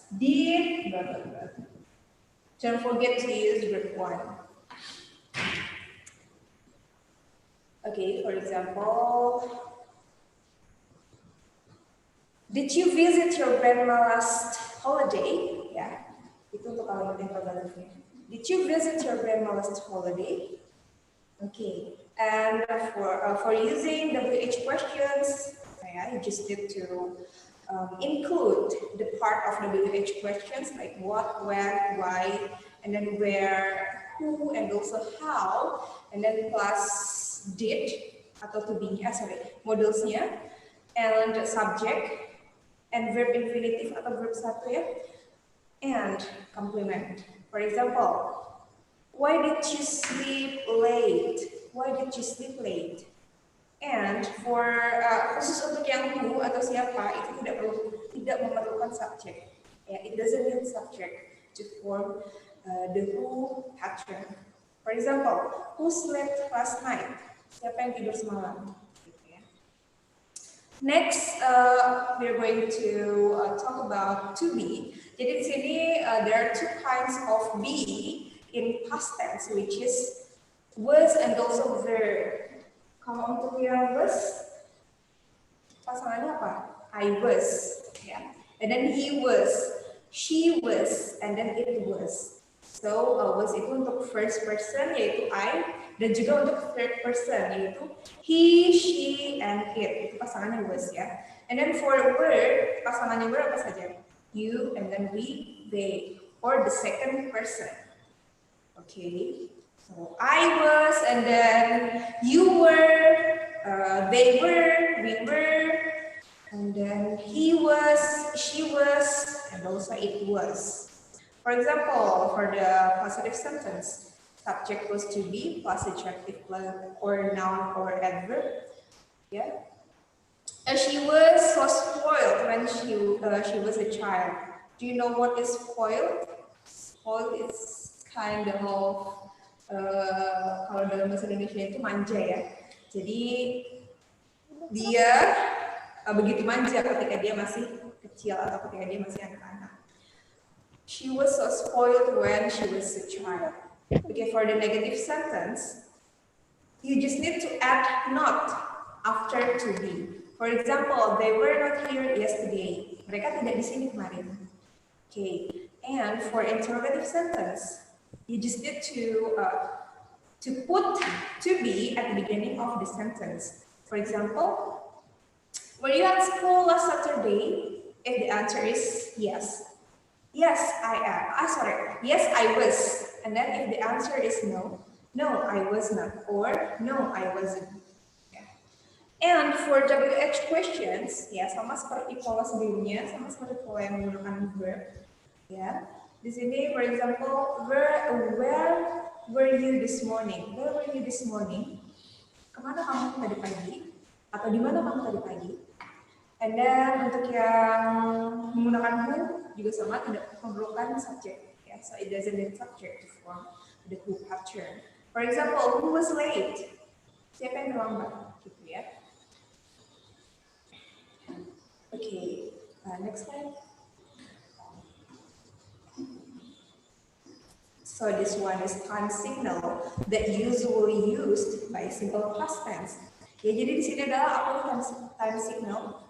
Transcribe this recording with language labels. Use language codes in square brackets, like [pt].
[en] Did blah blah blah. Don't forget to use verb one. Okay, for example, did you visit your grandma last holiday? [id] Yeah, itu untuk kalimat interrogatifnya. [en] Did you visit your grandma last holiday? Okay, and for using WH questions, yeah, you just need to include the part of WH questions like what, when, why, and then where, who, and also how, and then plus did atau to be, modelsnya, and subject, and verb infinitive [id] atau verb satu ya, [en] and complement. For example, why did you sleep late? Why did you sleep late? [id] And for khusus untuk yang who atau siapa itu tidak memerlukan subject. [en] Yeah, it doesn't need subject to form the who pattern. For example, who slept last night? [id] Siapa yang tidur semalam? [en] Next, we're going to talk about to be. [id] Jadi di sini [en] there are two kinds of be in past tense, which is was and also were. [id] Kalau untuk yang was, pasangannya apa? [en] I was, ya. And then he was, she was, and then it was. So was itu untuk first person yaitu I, dan juga untuk third person yaitu he, she, and it. [id] Itu pasangannya was ya. [en] And then for were, [id] pasangannya were apa saja? [en] You, and then we, they, or the second person. Okay, so I was, and then you were, they were, we were, and then he was, she was, and also it was. For example, for the positive sentence, subject was to be plus adjective plus or noun or adverb. Yeah. She was so spoiled when she was a child. Do you know what is spoiled? Spoiled is kind of [id] kalau dalam bahasa Indonesia itu manja ya. Jadi dia begitu manja ketika dia masih kecil atau ketika dia masih anak-anak. [en] She was so spoiled when she was a child. Okay, for the negative sentence, you just need to add not after to be. For example, they were not here yesterday. [id] Mereka tidak di sini kemarin. [en] Okay, and for interrogative sentence, you just need to put to be at the beginning of the sentence. For example, were you at school last Saturday? If the answer is yes. Yes, I am. Yes, I was. And then if the answer is no, no, I was not. Or no, I wasn't. Yeah. And for WH questions, [id] ya sama seperti pola sebelumnya, sama seperti pola yang menggunakan verb. Ya, di sini, [en] for example, where were you this morning? Where were you this morning? [id] Kemana kamu tadi pagi? Atau di mana kamu tadi pagi? [en] And then [id] untuk yang menggunakan who juga sama, tidak memerlukan subject. [en] Yeah, so it doesn't need subject to form the who pattern. For example, who was late? [id] Siapa yang terlambat? Gitu ya. [en] Okay, next slide. So this one is time signal that usually used by simple past tense. [id] Ya, jadi di sini adalah apa time signal?